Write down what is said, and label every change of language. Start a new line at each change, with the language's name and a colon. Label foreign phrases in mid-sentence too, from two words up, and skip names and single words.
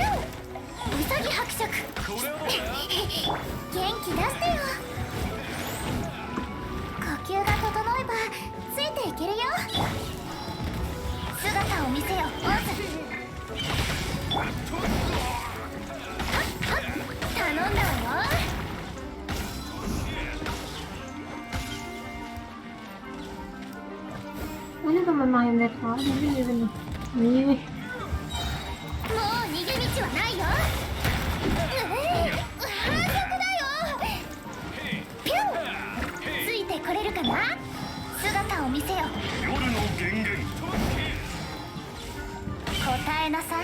Japanese: ウサギ伯爵。元気出してよ。呼吸が整えばついていけるよ。姿を見せよ、オーズ。頼んだわよ。
French: Allez dans ma marionnette là, venez, venez. Oui, oui.
Japanese: もう逃げ道はないよ。反則だよ。ピュン。ついてこれるかな。姿を見せよ。夜の源源。答えなさい。